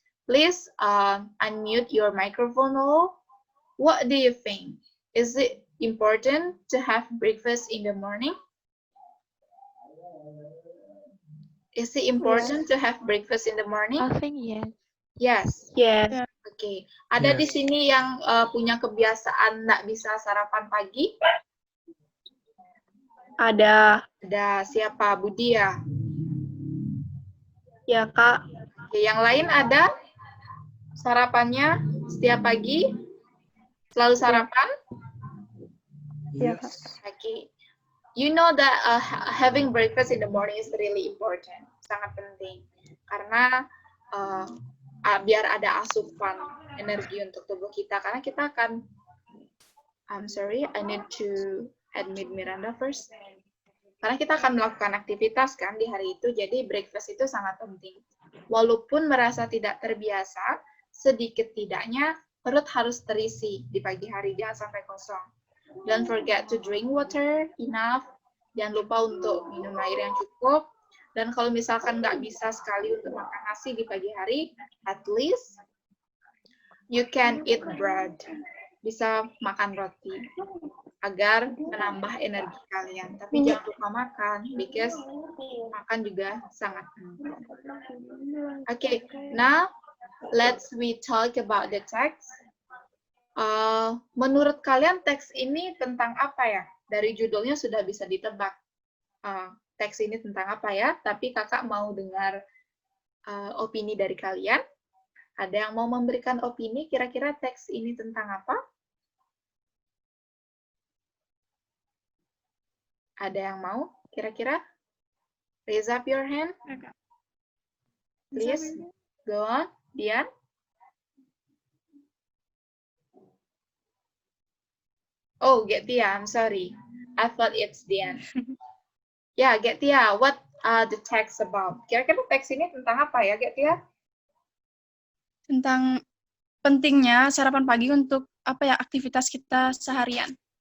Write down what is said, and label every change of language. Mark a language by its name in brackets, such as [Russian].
[English] Please unmute your microphone all. What do you think? Is it important to have breakfast in the morning? Is it important to have breakfast in the morning? I think yes. Yes. Yes. [Indonesian] Oke. Ada di [English] Yes. [Indonesian] sini yang punya kebiasaan nggak bisa sarapan pagi? Ada. Ada siapa? Budi ya? Ya, Kak. Oke, yang lain ada sarapannya setiap pagi? Selalu sarapan? Ya, Kak. [English] Okay. You know that having breakfast in the morning is really important, [Indonesian] sangat penting. Karena biar ada asupan energi untuk tubuh kita. Karena kita akan, [English] I'm sorry, I need to admit Miranda first. [Indonesian] Karena kita akan melakukan aktivitas kan di hari itu, jadi breakfast itu sangat penting. Walaupun merasa tidak terbiasa, sedikit tidaknya perut harus terisi di pagi hari, jangan sampai kosong. [English] Don't forget to drink water enough. [Indonesian] Jangan lupa untuk minum air yang cukup. Dan kalau misalkan nggak bisa sekali untuk makan nasi di pagi hari, [English] at least you can eat bread. [Indonesian] Bisa makan roti agar menambah energi kalian. Tapi jangan lupa makan, because makan juga sangat penting. [English] Okay, now let's talk about the text. [Indonesian] Menurut kalian teks ini tentang apa ya? Dari judulnya sudah bisa ditebak teks ini tentang apa ya, tapi kakak mau dengar opini dari kalian. Ada yang mau memberikan opini, kira-kira teks ini tentang apa? Ada yang mau, kira-kira? [English] Raise up your hand. Please, go on, Dian. Oh, Getia, I'm sorry. I thought it's Dian. Yeah, Getia, what are the text about? [Indonesian] Kira-kira teks ini tentang apa ya, Getia? Tentang pentingnya sarapan pagi untuk apa ya aktivitas kita seharian.